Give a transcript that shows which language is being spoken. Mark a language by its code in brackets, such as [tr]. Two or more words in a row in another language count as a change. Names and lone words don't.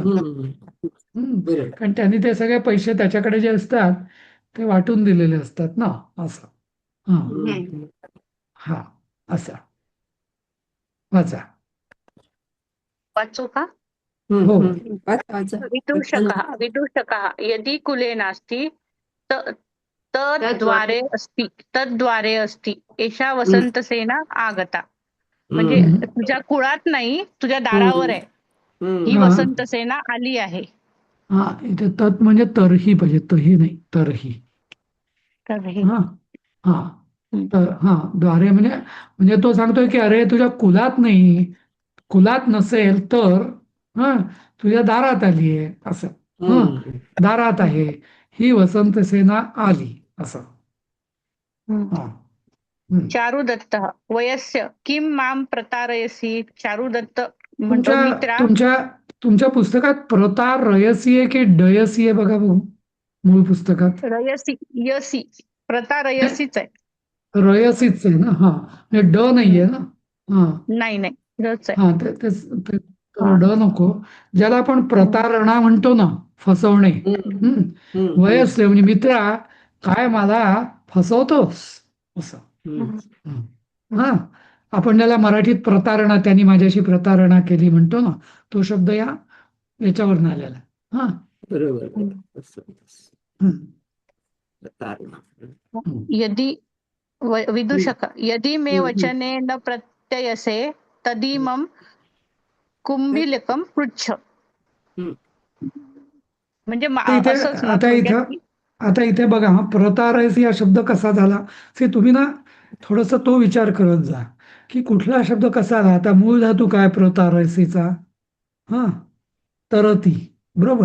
[mr] हम्म. बरोबर. कारण त्यांनी ते सगळे पैसे त्याच्याकडे जे असतात ते वाटून दिलेले असतात ना असं. हा हम्म. हा असा वाचा. वाचू का? हो वाचा, वाचा. [sa] विदूषकः यदि कुले नास्ति त- तद्वारे तद्वारे अस्ति एषा हम्म. वसंतसेना आगता. [mr] म्हणजे हम्म. तुझ्या कुळात नाही, तुझ्या दारावर हम्म. आहे ही हम्म. हा वसंतसेना आली आहे. हा इथे तत् म्हणजे तरही पाहिजे, तही नाही तरही. तर हे हा हा हम्म. तर हा द्वारे म्हणजे म्हणजे तो सांगतोय की अरे तुझ्या कुलात नाही, कुलात नसेल तर हा तुझ्या दारात आली आहे असं. हा हम्म. दारात आहे ही वसंतसेना आली असं. हम्म. हा हम्म. [sa] चारुदत्तः वयस्य किं मां प्रतारयसि. [mr] चारुदत्त म्हणतो तुमच्या मित्रा. तुमच्या तुमच्या पुस्तकात प्रतार रयसी आहे की डयसी आहे बघा बघू मूळ पुस्तकात. रयसी यसी प्रतारयसीच आहे. रयसीच आहे ना. हा म्हणजे ड नाहीये ना. हा नाही नाही रच आहे. हा तर हा. ड नको. ज्याला आपण प्रतारणा म्हणतो ना, फसवणे. हम्म. वयस्य म्हणजे मित्रा काय मला फसवतोस असं. हम्म. हा आपण ज्याला मराठीत प्रतारणा, त्यांनी माझ्याशी प्रतारणा केली म्हणतो ना, तो शब्द याच्यावरून आलेला आहे. हा बरोबर, बरोबर. असं. हम्म. प्रतारणा. [sa] यदि विदूषक यदि मे हम्म. वचने न प्रत्ययसे तदिमं कुंभिलकं पृच्छ. हम्म. [mr] म्हणजे तर इथे असंच ना आता थोडक्यात इथं की आता इथे बघा हा प्रतारयसी हा शब्द कसा झाला ते तुम्ही ना थोडस तो विचार करत जा की कुठला शब्द कसा आला. आता मूळ धातू काय प्रतारयसीचा? हा तरती, बरोबर.